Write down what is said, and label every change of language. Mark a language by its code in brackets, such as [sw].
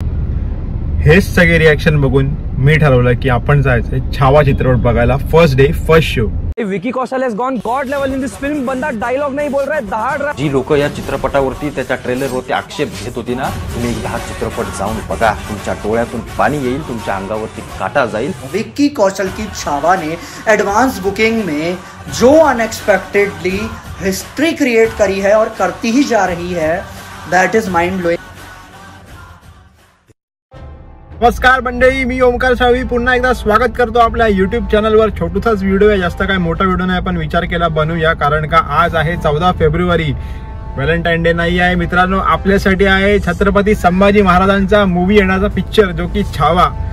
[mr] हेच सगळे रिएक्शन बघून मी ठरवलं की आपण जायचंय छावा चित्रपट बघायला. [en] First day first show. Vicky Kaushal has gone god level in this film. [hi] बंदा डायलॉग नाही बोल रहा है, दहाड रहा. [mr] जी लोक या चित्रपटावरती त्याच्या ट्रेलरवरती आक्षेप घेत होती ना, तुम्ही एकदा हा चित्रपट जाऊन बघा. तुमच्या डोळ्यातून पाणी येईल, तुमच्या अंगावरती काटा जाईल. [hi] विक्की कौशल की छावा ने एडवांस बुकिंग में जो अनएक्सपेक्टेडली हिस्ट्री क्रिएट करी है और करती ही जा रही है, [en] That is mind blowing. [mr] नमस्कार मंडळी, मी ओमकार साळवी पुन्हा एकदा स्वागत करतो आपल्या युट्यूब चॅनलवर. छोटूसाच व्हिडिओ आहे, जास्त काय मोठा व्हिडिओ नाही, पण विचार केला बनवूया. कारण का आज आहे 14 फेब्रुवारी, व्हॅलेंटाईन डे नाही आहे मित्रांनो. आपल्यासाठी आहे छत्रपती संभाजी महाराजांचा मूवी येण्याचा पिक्चर, जो की छावा.